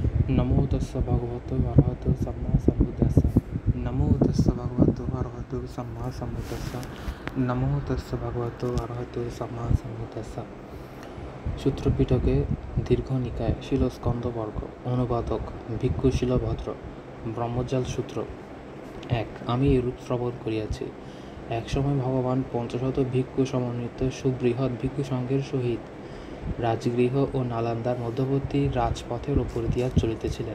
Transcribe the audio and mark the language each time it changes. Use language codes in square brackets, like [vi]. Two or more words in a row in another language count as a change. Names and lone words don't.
[pi] नमो तस्स भगवतो अरहतो सम्मा सम्बुद्धस्स। नमो तस्स भगवतो अरहतो सम्मा सम्बुद्धस्स। नमो तस्स भगवतो अरहतो सम्मा सम्बुद्धस्स। [bn] সূত্রপিটকে দীর্ঘ নিকায় শিলস্কন্দবর্গ। অনুবাদক ভিক্ষু শিলভদ্র। ব্রহ্মজাল সূত্র। 1 আমি এরূপ শ্রবণ করিয়াছি। একসময় ভগবান পঞ্চশত ভিক্ষু সমন্বিত সুবৃহৎ ভিক্ষু সংঘের সহিত রাজগৃহ ও নালন্দার মধ্যবর্তী রাজপথের উপর দিয়া চলিতেছিলেন।